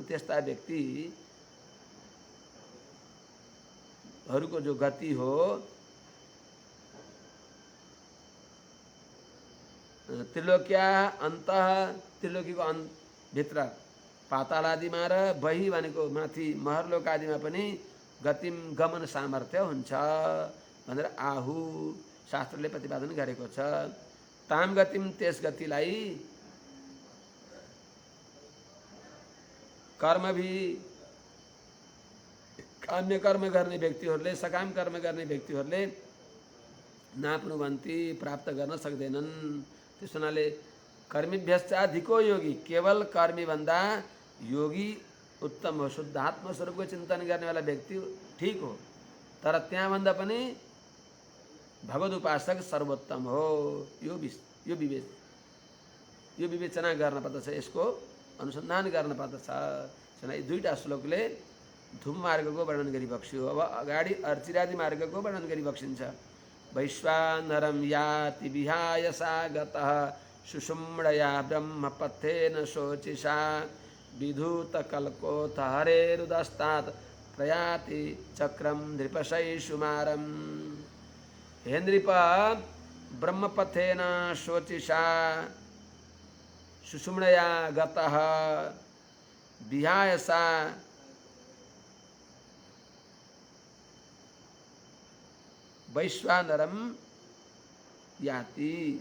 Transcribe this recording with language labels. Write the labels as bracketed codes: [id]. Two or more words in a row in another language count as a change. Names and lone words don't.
[ne] त्यस्ता व्यक्तिहरूको जो गति हो त्रिलोक्या अन्त, त्रिलोकीको भित्र पाताल आदिमा र बही भनेको माथि महरलोक आदिमा पनि गतिम गमन सामर्थ्य हुन्छ भनेर आहु शास्त्रले प्रतिपादन गरेको छ। ताम गतिम, त्यस गतिलाई कर्म भी काम्य कर्म गर्ने व्यक्तिहरूले, सकाम कर्म गर्ने व्यक्तिहरूले नाप्नुवन्ती, प्राप्त गर्न सक्दैनन्। त्यस हुनाले [sa] कर्मीभ्यश्च अधिको योगी, [ne] केवल कर्मी भन्दा योगी उत्तम हो। शुद्ध आत्मस्वरूपको चिन्तन गर्नेवाला व्यक्ति ठीक हो, तर त्यहाँभन्दा पनि भगवद उपासक सर्वोत्तम हो। यो विवेचना गर्न पर्दछ, यसको अनुसन्धान गर्न पर्दछ। यी दुईटा श्लोकले धूम मार्गको वर्णन गरी बक्स्यो। अब अगाडि अर्चिरादि मार्गको वर्णन गरी बक्सिन्छ। [sa] वैश्वानरं याति विहायसा गतः सुषुम्णया ब्रह्मपथेन शोचिषा विधूतकल्कोथ हरेरुदस्तात् प्रयाति चक्रम नृपशैषुमारम्। हे नृप, ब्रह्मपथेन शोचिषा सुषुम्णया गतः विहायसा वैश्वानरम याति।